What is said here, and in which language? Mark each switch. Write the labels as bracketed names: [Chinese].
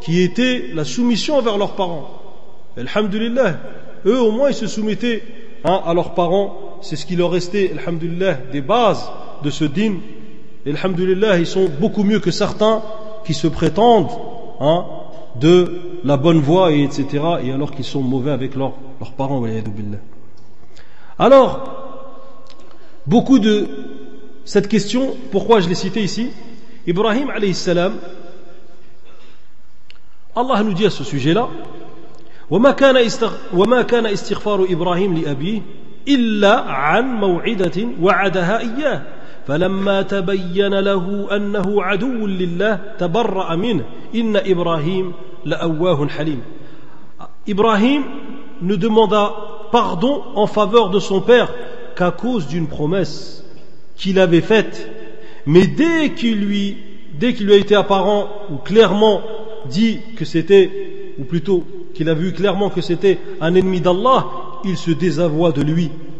[French] Qui était la soumission envers leurs parents. Alhamdulillah, eux au moins ils se soumettaient, hein, à leurs parents c'est ce qui leur restait, alhamdoulilah, des bases de ce din. Et alhamdoulilah, ils sont beaucoup mieux que certains qui se prétendent hein, de la bonne voie, et etc. Et alors qu'ils sont mauvais avec leurs parents. Alors, beaucoup de cette question, pourquoi je l'ai cité ici, Ibrahim alayhi salam, Allah nous dit à ce sujet-là, [Arabic] وما كان استغفار إبراهيم لأبيه إلا عن موعدة وعدها إياه فلما تبين له أنه عدو لله تبرأ منه إن إبراهيم لأواه حليم. [French] إبراهيم ne demanda pardon en faveur de son père qu'à cause d'une promesse qu'il avait faite, mais dès qu'il lui a été apparent ou clairement dit que c'était, ou plutôt qu'il a vu clairement que c'était un ennemi d'Allah, il se désavoua de lui.